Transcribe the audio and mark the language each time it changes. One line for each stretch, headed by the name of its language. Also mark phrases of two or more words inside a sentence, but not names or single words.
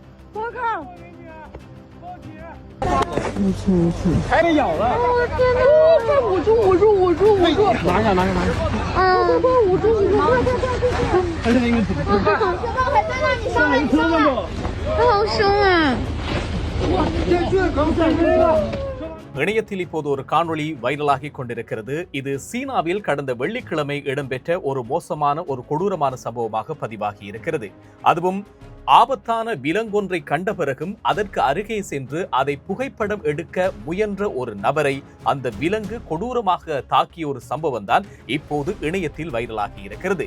Chinese: 我靠！还被咬了！我天哪！快捂住！拿下！捂住！还是那个土。还在那，你上来！它好凶啊！
Tamil: இணையத்தில் இப்போது ஒரு காணொளி வைரலாகி கொண்டிருக்கிறது. இது சீனாவில் கடந்த வெள்ளிக்கிழமை இடம்பெற்ற ஒரு மோசமான ஒரு கொடூரமான சம்பவமாக பதிவாகி இருக்கிறது. அதுவும் ஆபத்தான விலங்கொன்றை கண்ட பிறகும் அதற்கு அருகே சென்று அதை புகைப்படம் எடுக்க முயன்ற ஒரு நபரை அந்த விலங்கு கொடூரமாக தாக்கிய ஒரு சம்பவம் தான் இப்போது இணையத்தில் வைரலாகி இருக்கிறது.